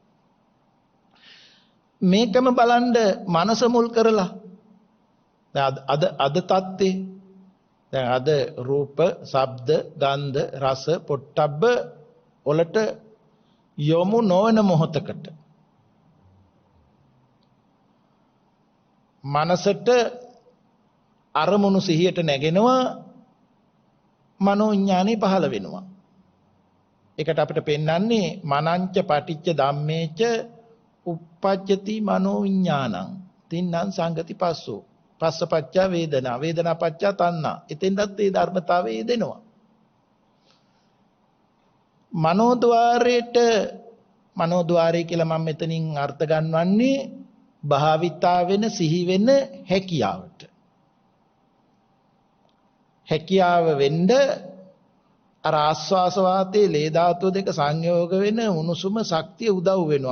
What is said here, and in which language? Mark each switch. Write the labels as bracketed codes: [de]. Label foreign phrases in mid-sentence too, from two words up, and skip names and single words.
[si] මේකම බලන්න මනස මුල් කරලා අද තත්ත්වේ දැන් අද රූප, ශබ්ද, ගන්ධ, රස, පොට්ටබ්බ වලට යොමු නොවන මොහොතකට මනසට අරමුණු සිහියට නැගෙනවා, මනෝඥානෙ පහළ වෙනවා. ඒකට අපිට පෙන්වන්නේ [pi] මනංච පටිච්ච ධම්මේච uppajjati මනෝඥානං. තින්නම් සංගති පස්සෝ. පස්සපච්චා වේදනා. වේදනා පච්චා තණ්හා. [si] එතෙන්දත් ඒ ධර්මතාවය යෙදෙනවා. මනෝද්වාරය කියලා මම මෙතනින් අර්ථ ගන්නවන්නේ භාවිතා වෙන සිහි වෙන හැකියාවට. හැකියාව වෙන්න අර ආස්වාස වාතයේ ලේ ධාතුව දෙක සංයෝග වෙන උණුසුම ශක්තිය උදව් වෙනවා.